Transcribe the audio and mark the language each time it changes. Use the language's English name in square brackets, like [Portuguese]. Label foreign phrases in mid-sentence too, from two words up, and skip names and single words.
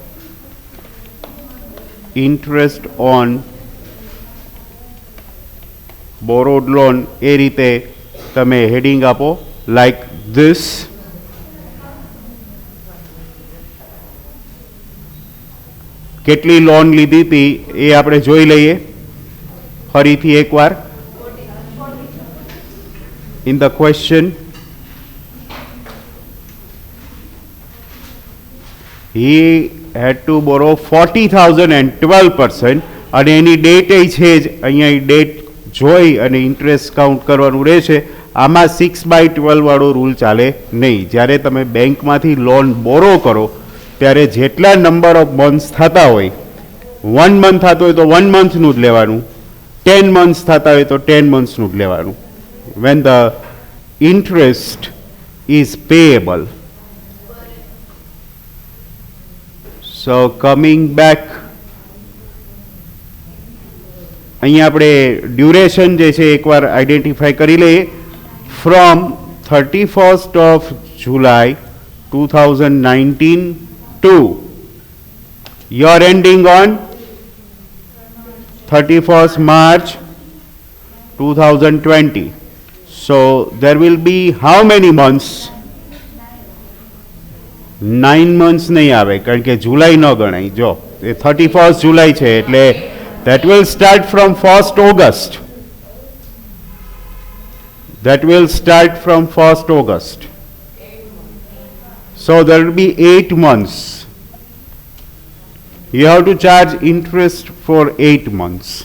[English] interest on borrowed loan [Gujarati] એ રીતે તમે હેડિંગ આપો [English] like this. [Gujarati] કેટલી લોન લીધી હતી એ આપણે જોઈ લઈએ ફરીથી એકવાર. [English] In the question, he had to borrow 40,000 and 12%. [Gujarati] અને એની ડેટ એ છે જ અહીંયા ડેટ જોઈ અને [English] interest count [Gujarati] કરવાનું રહેશે. આમાં 6/12 વાળો રૂલ ચાલે નહીં. જ્યારે તમે બેંકમાંથી [English] loan borrow [Gujarati] કરો ત્યારે જેટલા [English] number of months [Gujarati] થતા હોય, 1 મંથ થતો હોય તો 1 મંથનું જ લેવાનું, 10 months થતા હોય તો 10 monthsનું જ લેવાનું. [English] When the interest is payable. So coming back, [Gujarati] અહીંયા આપણે ડ્યુરેશન જે છે એકવાર આઈડેન્ટિફાઈ કરી લઈએ. [English] From 31st of July 2019 to your ending on 31st March 2020. So there will be how many months? [Gujarati] 9 months નહીં આવે કારણ કે જુલાઈ ન ગણાય. જો એ 31st જુલાઈ છે એટલે [English] that will start from 1st August. That will start from 1st August. So there will be 8 months. You have to charge interest for 8 months.